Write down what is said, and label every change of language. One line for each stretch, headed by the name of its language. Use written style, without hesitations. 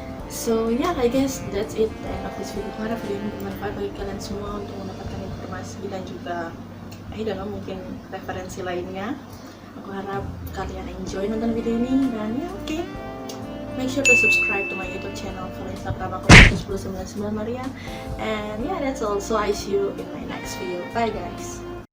English: So yeah, I guess that's it, the end of this video.
Indonesian: Aku harap video ini bermanfaat bagi kalian semua untuk mendapatkan informasi dan juga mungkin referensi lainnya. Aku harap kalian enjoy nonton video ini. Dan ya oke,
English: make sure to subscribe to my YouTube channel, follow Instagram aku 1099 Maria. And yeah, that's all. So I see you in my next video. Bye guys.